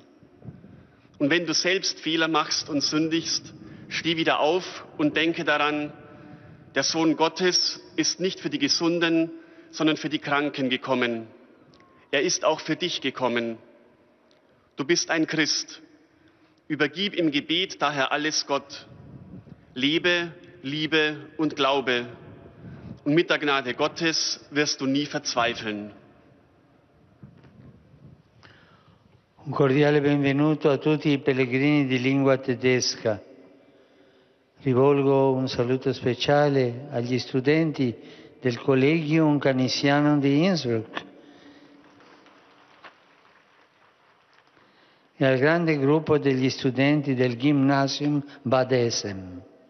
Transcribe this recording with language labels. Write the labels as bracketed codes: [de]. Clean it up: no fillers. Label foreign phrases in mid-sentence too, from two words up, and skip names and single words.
[de] Und wenn du selbst Fehler machst und sündigst, steh wieder auf und denke daran, der Sohn Gottes ist nicht für die Gesunden, sondern für die Kranken gekommen. Er ist auch für dich gekommen. Du bist ein Christ. Übergib im Gebet daher alles Gott. Lebe, liebe und glaube. Und mit der Gnade Gottes wirst du nie verzweifeln. [it] Un cordiale benvenuto a tutti i pellegrini di lingua tedesca. Rivolgo un saluto speciale agli studenti del Collegium Canisianum di Innsbruck e al grande gruppo degli studenti del Gymnasium Bad Essen.